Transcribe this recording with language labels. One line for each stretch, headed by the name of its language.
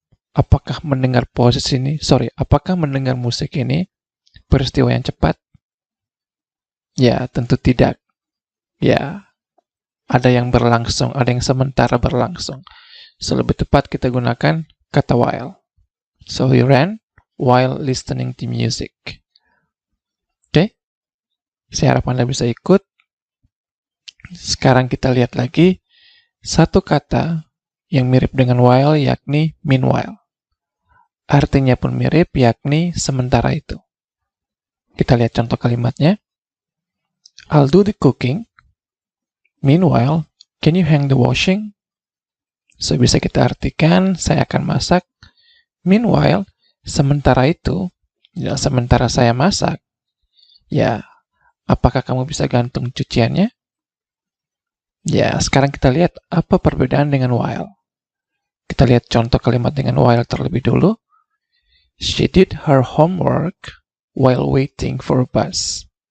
Indonesian: Apakah mendengar apakah mendengar musik ini peristiwa yang cepat? Ya, tentu tidak. Ya, ada yang berlangsung, ada yang sementara berlangsung. So, lebih tepat kita gunakan kata while.
English: So, he ran while listening to music.
Indonesian: Oke? Saya harap Anda bisa ikut. Sekarang kita lihat lagi satu kata yang mirip dengan while, yakni meanwhile. Artinya pun mirip, yakni sementara itu. Kita lihat contoh kalimatnya.
English: I'll do the cooking. Meanwhile, can you hang the washing?
Indonesian: So, bisa kita artikan, saya akan masak. Meanwhile, sementara itu, ya, sementara saya masak, ya, apakah kamu bisa gantung cuciannya? Ya, sekarang kita lihat apa perbedaan dengan while. Kita lihat contoh kalimat dengan while terlebih dulu.
English: She did her homework while waiting for a bus.